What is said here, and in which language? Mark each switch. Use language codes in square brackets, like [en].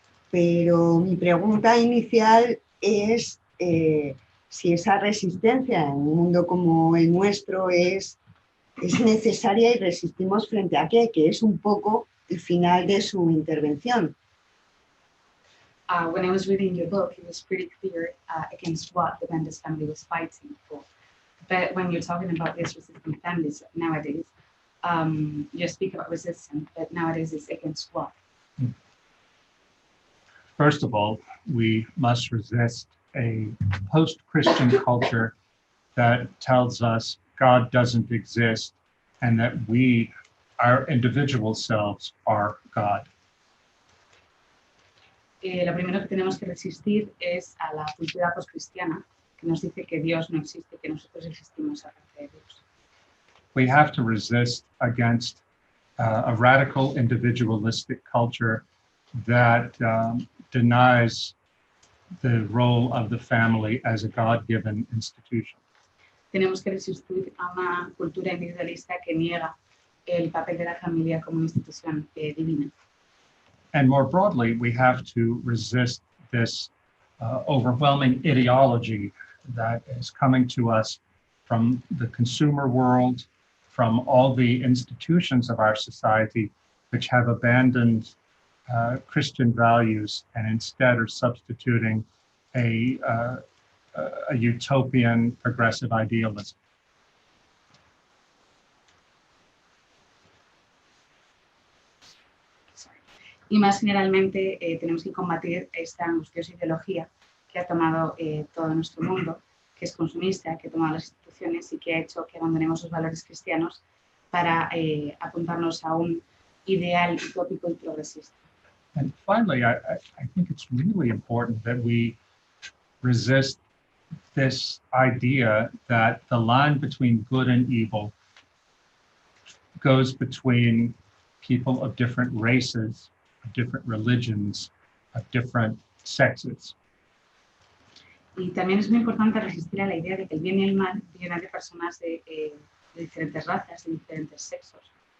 [es] Pero mi pregunta inicial es si esa resistencia en un mundo como el nuestro es necesaria y resistimos frente a qué, que es un poco el final de su intervención. [en] When I was reading your book, it was pretty clear against what the Benda's family was fighting for. But when you're talking about these resistant families nowadays, you speak about resistance, but nowadays it's against what? First of all, we must resist a post-Christian culture that tells us God doesn't exist and that we, our individual selves, are God. [es] Lo primero que tenemos que resistir es a la cultura postcristiana que nos dice que Dios no existe, que nosotros existimos aparte de Dios. [en] We have to resist against a radical individualistic culture that denies the role of the family as a God-given institution. [es] Tenemos que resistir a una cultura individualista que niega el papel de la familia como una institución divina. [en] And more broadly, we have to resist this overwhelming ideology that is coming to us from the consumer world, from all the institutions of our society, which have abandoned Christian values and instead are substituting a utopian progressive idealism. [es] Y más generalmente tenemos que combatir esta angustiosa ideología que ha tomado todo nuestro mundo, que es consumista, que ha tomado las instituciones y que ha hecho que abandonemos los valores cristianos para apuntarnos a un ideal utópico y progresista. [en] And finally, I think it's really important that we resist this idea that the line between good and evil goes between people of different races, of different religions, of different sexes. [es] Y también es muy importante resistir a la idea de que el bien y el mal vienen de personas de diferentes razas, de diferentes sexos.